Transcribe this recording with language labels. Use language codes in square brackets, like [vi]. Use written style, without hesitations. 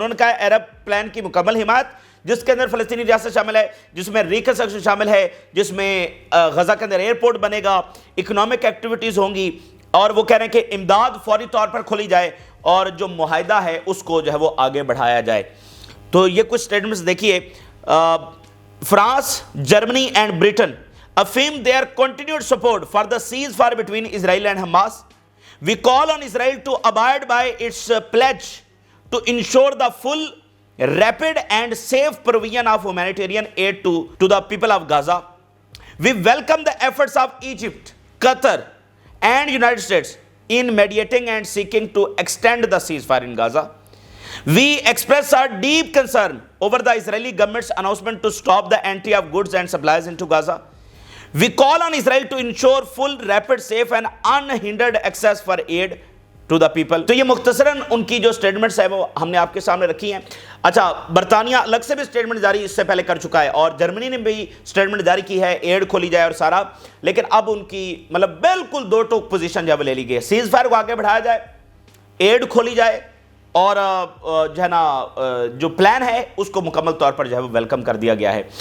[ur] انہوں نے کہا عرب پلان کی مکمل حمایت جس کے اندر فلسطینی ریاست شامل ہے، جس میں ریکنسٹرکشن شامل ہے، جس میں غزہ کے اندر ایئرپورٹ بنے گا، اکنامک ایکٹیویٹیز ہوں گی، اور وہ کہہ رہے ہیں کہ امداد فوری طور پر کھولی جائے اور جو معاہدہ ہے اس کو جو ہے وہ آگے بڑھایا جائے. تو یہ کچھ سٹیٹمنٹس دیکھیے. [en] France, Germany and Britain affirm their continued support for the ceasefire between Israel and Hamas. We call on Israel to abide by its pledge to ensure the full, rapid and safe provision of humanitarian aid to the people of Gaza. We welcome the efforts of Egypt, Qatar and United States in mediating and seeking to extend the ceasefire in Gaza. We express our deep concern over the Israeli government's announcement to stop the entry of goods and supplies into Gaza. We call on Israel to ensure full, rapid, safe and unhindered access for aid to the people. [ur] تو یہ مختصراً ان کی جو statements ہیں وہ ہم نے آپ کے سامنے رکھی ہیں. اچھا، برطانیہ الگ سے بھی سٹیٹمنٹ جاری اس سے پہلے کر چکا ہے اور جرمنی نے بھی سٹیٹمنٹ جاری کی ہے ایڈ کھولی جائے اور سارا. لیکن اب ان کی مطلب بالکل دو ٹوک پوزیشن جو ہے لے لی گئی ہے. سیز فائر کو آگے بڑھایا جائے، ایڈ کھولی جائے اور جو ہے نا جو پلان ہے اس کو مکمل طور پر جو ہے وہ ویلکم کر دیا گیا ہے.